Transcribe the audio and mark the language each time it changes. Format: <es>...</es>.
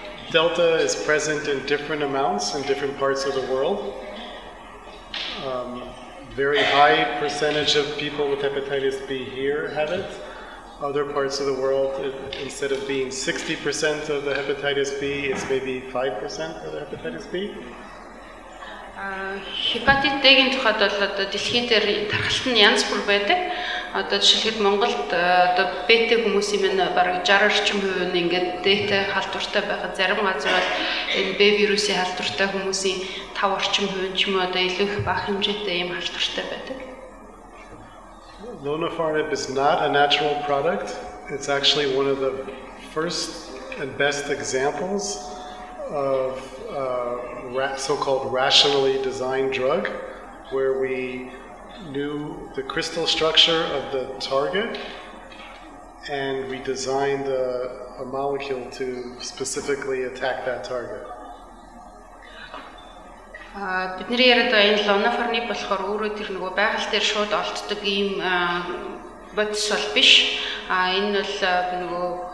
<en>Delta is present in different amounts in different parts of the world. Very high percentage of people with hepatitis B here have it. Other parts of the world, instead of being 60% of the hepatitis B, it's maybe 5% of the hepatitis B.</en> <mn>Хепатит Д-ийн тухайд бол одоо дэлхийн дээр тархалт нь янз бүр байдаг. Одоо жишээлбэл Монголд одоо Б-тэй хүмүүсийн мань бараг 60% нь ингээд Д-тэй халдвартай байхад зарим газар бол энэ Б вирусын халдвартай хүмүүсийн 5% ч юм уу одоо илүү их бага хэмжээтэй ийм халдвартай байдаг.</mn> <en>Lonafarnib is not a natural product. It's actually one of the first and best examples of so-called rationally designed drug, where we knew the crystal structure of the target and we designed a molecule to specifically attack that target.</en> <mn>Бидний яриад байгаа энэ Lonafarnib болохоор өөрөө тэр нөгөө байгаль дээр шууд олддог ийм бодис бол биш. Энэ бол нөгөө</mn>